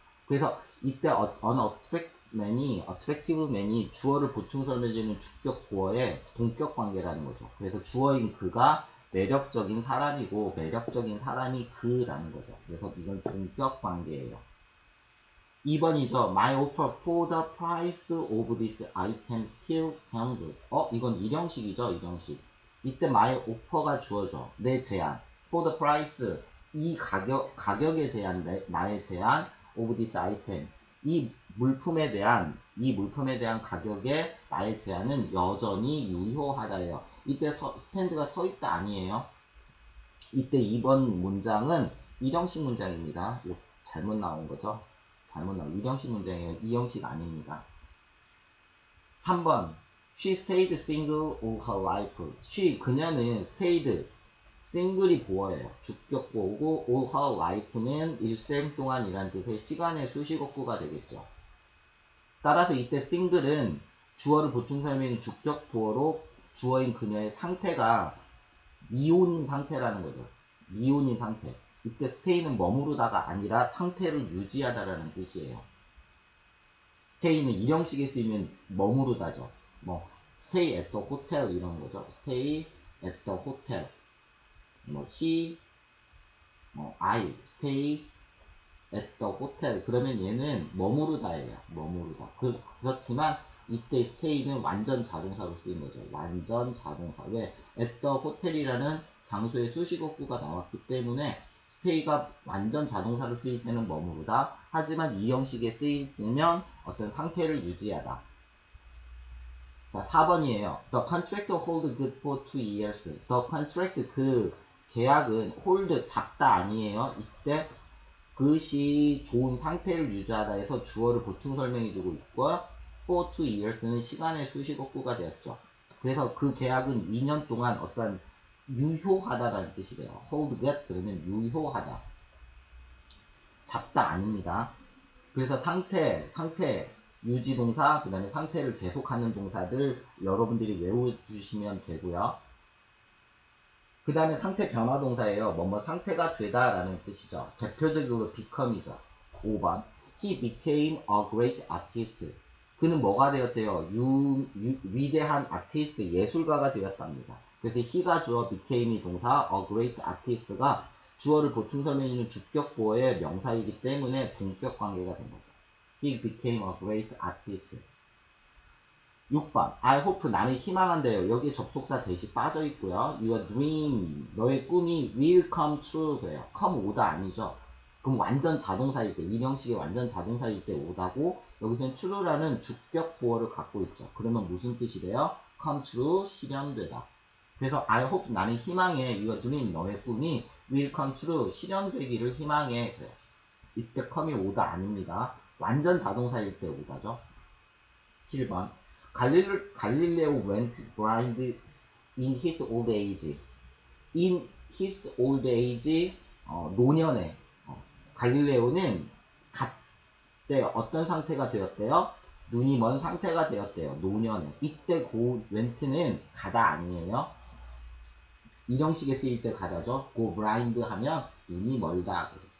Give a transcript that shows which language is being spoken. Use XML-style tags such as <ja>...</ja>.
<ko>그래서 이때</ko> <en>attractive man</en> <ko>이 주어를 보충 설명해주는 주격 보어의 동격 관계라는 거죠. 그래서 주어인 그가 매력적인 사람이고 매력적인 사람이 그라는 거죠. 그래서 이건 동격 관계예요. 2번이죠.</ko> <en>My offer for the price of this item still stands.</en> <ko>이건 일형식이죠. 일형식. 이때</ko> <en>my offer</en> <ko>가 주어져. 내 제안.</ko> <en>For the price.</en> <ko>이 가격에 대한 나의 제안</ko> <en>of this item.</en> <ko>이 물품에 대한 가격에 나의 제안은 여전히 유효하다예요. 이때 스탠드가 서 있다 아니에요. 이때 2번 문장은 일형식 문장입니다. 잘못 나온 거죠. 일형식 문장이에요. 이형식 아닙니다.</ko> <en>3번 She stayed single all her life.</en> <ko>그녀는</ko> <en>stayed single</en> <ko>이 보어예요. 주격 보어고</ko> <en>all her life</en> <ko>는 일생 동안이란 뜻의 시간의 수식어구가 되겠죠. 따라서 이때 single은 주어를 보충 설명인 주격 보어로 주어인 그녀의 상태가 미혼인 상태라는 거죠. 미혼인 상태. 이때 stay는 머무르다가 아니라 상태를 유지하다라는 뜻이에요. stay는 일형식에 쓰이면 머무르다죠.</ko> <en>stay at the hotel</en> <ko>이런 거죠.</ko> <en>stay at the hotel. he, I, stay at the hotel.</en> <ko>그러면 얘는 머무르다예요. 머무르다. 그렇지만 이때 stay는 완전 자동사로 쓰인 거죠. 완전 자동사. 왜?</ko> <en>at the hotel</en> <ko>이라는 장소의 수식어구가 나왔기 때문에 stay가 완전 자동사로 쓰일 때는 머무르다. 하지만 이 형식에 쓰일 때면 어떤 상태를 유지하다. 자, 4번이에요.</ko> <en>The contract hold good for 2 years. The contract</en> <ko>그 계약은 hold 작다 아니에요. 이때 그것이 좋은 상태를 유지하다 해서 주어를 보충 설명해주고 있고 for 2 years는 시간의 수식어구가 되었죠. 그래서 그 계약은 2년 동안 어떤 유효하다라는 뜻이 돼요.</ko> <en>hold get</en> <ko>그러면 유효하다. 잡다 아닙니다. 그래서 상태 유지 동사, 그 다음에 상태를 계속하는 동사들 여러분들이 외워주시면 되고요. 그 다음에 상태 변화 동사예요. 뭐뭐 상태가 되다라는 뜻이죠. 대표적으로 become이죠. 5번.</ko> <en>He became a great artist.</en> <ko>그는 뭐가 되었대요? 위대한 아티스트, 예술가가 되었답니다. 그래서 he가 주어, became이 동사,</ko> <en>a great artist</en> <ko>가 주어를 보충 설명해주는 주격 보어의 명사이기 때문에 동격 관계가 된 거죠.</ko> <en>He became a great artist.</en> <ko>6번.</ko> <en>I hope</en> <ko>나는 희망한대요. 여기에 접속사 대시 빠져 있고요.</ko> <en>Your dream</en> <ko>너의 꿈이</ko> <en>will come true</en> <ko>그래요. come 오다 아니죠. 그럼 완전 자동사일 때 이형식의 완전 자동사일 때 오다고 여기서는 true라는 주격 보어를 갖고 있죠. 그러면 무슨 뜻이래요?</ko> <en>come true</en> <ko>실현되다. 그래서</ko> <en>I hope</en> <ko>나는 희망해.</ko> <en>Your dream</en> <ko>너의 꿈이</ko> <en>will come true</en> <ko>실현되기를 희망해 그래요. 이때 come이 오다 아닙니다. 완전 자동사일 때 오다죠. 7번.</ko> <en>갈릴레오 went blind in his old age. in his old age,</en> <ko>노년에. 갈릴레오는 갔대요. 어떤 상태가 되었대요? 눈이 먼 상태가 되었대요. 노년에. 이때</ko> <en>go went</en> <ko>는 가다 아니에요. 이 형식에 쓰일 때 가다죠.</ko> <en>go blind</en> <ko>하면 눈이 멀다.</ko>